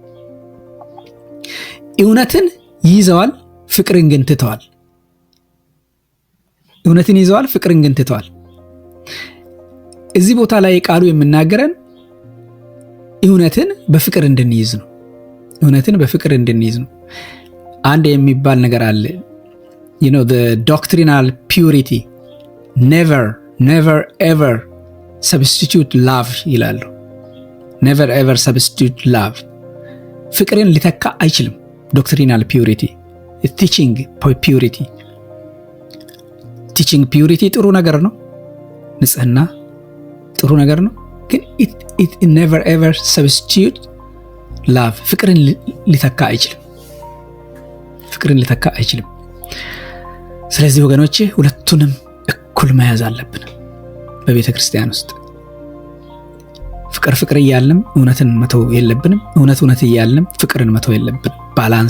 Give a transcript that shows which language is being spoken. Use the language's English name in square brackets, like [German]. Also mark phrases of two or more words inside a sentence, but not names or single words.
[Amharic] እውነትን ይዘዋል፣ ፍቅርን ግን ትተዋል። እዚህ ቦታ ላይ ቃሉ የምናገረን እውነትን በፍቅር እንድንይዝ ነው። አንድ የሚባል ነገር አለ። [English] the doctrinal purity never ever substitute love [Amharic] ይላሉ። [English] never ever substitute love [Amharic] ፍቅርን ሊተካ አይችልም። [English] doctrinal purity teaching [Amharic] purity ጥሩ ነገር ነው። ንጽህና ጥሩ ነገር ነው። ግን [English] it never ever substitute love [Amharic] ፍቅርን ሊተካ አይችልም። ስለዚህ ወገኖቼ ሁለቱንም እኩል መያዝ አለብን። በቤተ ክርስቲያን ውስጥ ፍቅር እያለም እውነትን መተው የለብንም። እውነት እያለም ፍቅርን መተው የለብንም። ባላንስ